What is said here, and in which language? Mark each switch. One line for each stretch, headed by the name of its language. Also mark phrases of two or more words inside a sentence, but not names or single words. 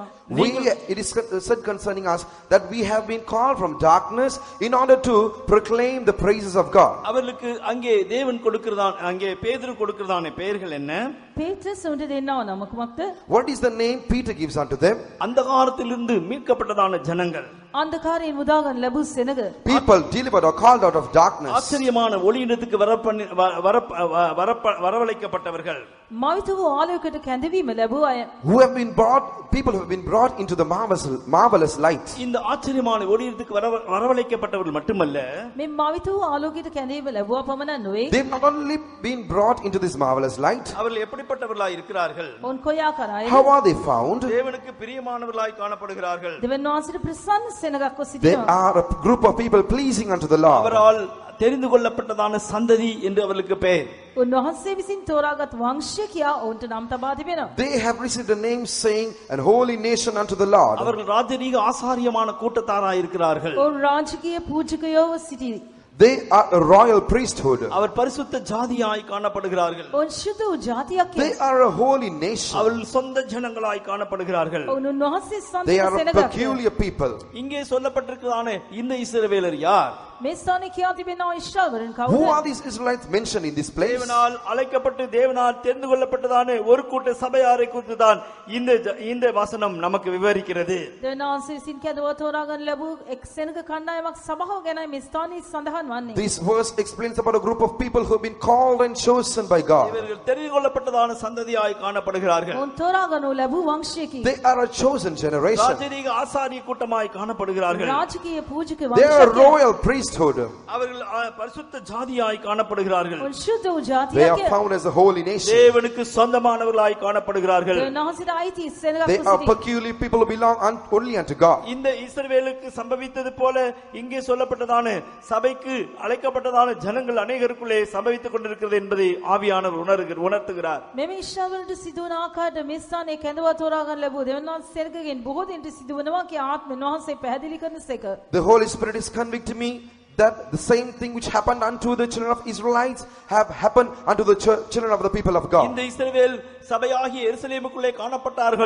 English: It is said concerning us that we have been called from darkness in order to proclaim the praises of God.
Tamil: அவர்களுக்கு அங்கே தேவன் கொடுக்கிறதான் அங்கே பேதுரு கொடுக்கிறதான பெயர்கள் என்ன?
Sinhala: පේත්‍රස් උන්ට දෙන්නව නම කුමක්ද?
English: What is the name Peter gives unto them?
Tamil: அந்தகாரத்திலிருந்து மீட்கப்பட்டதான ஜனங்கள்.
Sinhala: අන්ධකාරයෙන් මුදාගන්න ලැබූ සෙනග.
English: People delivered or called out of darkness.
Tamil: ஆச்சரியமான ஒளியிடத்துக்கு வரவழைக்கப்பட்டவர்கள்.
Sinhala: මවිත වූ ආලෝකයට කැඳවීම ලැබූ අය.
English: People who have been brought into the marvelous light.
Tamil: இந்த ஆச்சரியமான ஒளியிடத்துக்கு வரவழைக்கப்பட்டவர்கள் மட்டுமல்ல,
Sinhala: මේ මවිත වූ ආලෝකයට කැඳවීම ලැබුවා පමණ නෙවෙයි.
English: They've not only been brought into this marvelous light.
Tamil: அவர்கள் எப்படிப்பட்டவர்களாய் இருக்கிறார்கள்?
Sinhala: ඔවුන් කොයි ආකාරයි?
English: How are they found?
Tamil: தேவனுக்கு பிரியமானவர்களாய் காணப்படுகிறார்கள்.
Sinhala: දෙවියන් වහන්සේට ප්‍රසන්න සෙනගක්ව
English: They
Sinhala: සිටිනවා.
English: are a group of people pleasing unto the Lord.
Tamil: அவரால் தெரிந்து கொள்ளப்பட்டதான சந்ததி என்று அவர்களுக்கு பெயர்.
Sinhala: උන්වහන්සේ විසින් තෝරාගත් වංශය කියා ඔවුන්ට නම් තබා තිබෙනවා.
English: They have received a name saying, "An holy nation unto the Lord."
Tamil: அவர்கள் ராஜரீக ஆசாரியமான கூட்டத்தாராய் இருக்கிறார்கள்.
Sinhala: ඔවුන් රාජකීය පූජකයෝව සිටි.
English: They are a royal priesthood.
Tamil: அவர் பரிசுத்த ஜாதியாய் காணப்படுகிறார்கள்.
Sinhala: ඔවුන් ශුද්ධ වූ ජාතියක්.
English: They are a holy nation.
Tamil: அவர்கள் சொந்த ஜனங்களாய் காணப்படுகிறார்கள்.
Sinhala: ඔවුන් උන්වහන්සේ
English: They
Sinhala: සන්තක
English: are a
Sinhala: සෙනගක්.
English: peculiar people.
Tamil: இங்கே சொல்லப்பட்டிருக்கிறதான இந்த இஸ்ரவேலர் யார்?
Sinhala: මේ ස්ථානයේ කියා තිබෙනවා ඊශ්‍රායල්වරුන්
English: Who are
Sinhala: කවුද?
English: these Israelites mentioned in this place?
Tamil: தேவனால் அழைக்கப்பட்டு தேவனால் தெரிந்து கொள்ளப்பட்டதான ஒரு கூட்ட சபையாரை குறித்து தான் இந்த வசனம் நமக்கு விவரிக்கிறது.
Sinhala: දෙවියන් වහන්සේ විසින් කැඳව තෝරාගන්න ලැබූ එක් සෙනග කණ්ඩායමක් සභාව ගැන මේ ස්ථානයේ සඳහන් වන්නේ.
English: This verse explains about a group of people who have been called and chosen by God.
Tamil: இவர்கள் தெரிந்து கொள்ளப்பட்டதான சந்ததியாய் காணப்படுகிறார்கள்.
Sinhala: ඔවුන් තෝරාගනු ලැබූ වංශයකි.
English: They are a chosen generation.
Tamil: ராஜரீக ஆசாரிய கூட்டமாய் காணப்படுகிறார்கள்.
Sinhala: රාජකීය පූජක
English: They are a
Sinhala: වංශයකි.
English: royal priesthood.
Tamil: அவர்கள் பரிசுத்த ஜாதியாய் காணப்படுகிறார்கள்.
Sinhala: ඔවුන් ශුද්ධ වූ
English: They are
Sinhala: ජාතියක්.
English: found as a holy nation.
Tamil: தேவனுக்கு சொந்தமானவர்களாய் காணப்படுகிறார்கள்.
Sinhala: දෙවියන් වහන්සේට අයිති
English: They
Sinhala: සෙනගක්ව
English: are
Sinhala: සිටි.
English: peculiar people who belong only unto God.
Tamil: இந்த இஸ்ரவேலுக்கு சம்பவித்தது போல இங்கே சொல்லப்பட்டதான சபைக்கு அழைக்கப்பட்டதான ஜனங்கள் அநேகருக்குள்ளே சம்பவித்துக் கொண்டிருக்கிறது என்பதை ஆவியானவர் உணர்த்துகிறார்.
Sinhala: මෙම ඊශ්‍රායල්වරුන්ට සිදුවන ආකාරයට මේ ස්ථානයේ කැඳව තෝරාගන්න ලැබූ දෙවියන් වහන්සේ සෙනගගෙන් බොහෝ දෙනෙට සිදුවනවා කියා ආත්මෙන් වහන්සේ පැහැදිලි කරන සේක.
English: The Holy Spirit is convicting me that the same thing which happened unto the children of Israelites have happened unto the children of the people of God.
Tamil: இந்த இஸ்ரவேல் சபையாகிய எருசலேமுக்குள்ளே காணப்பட்டார்கள்.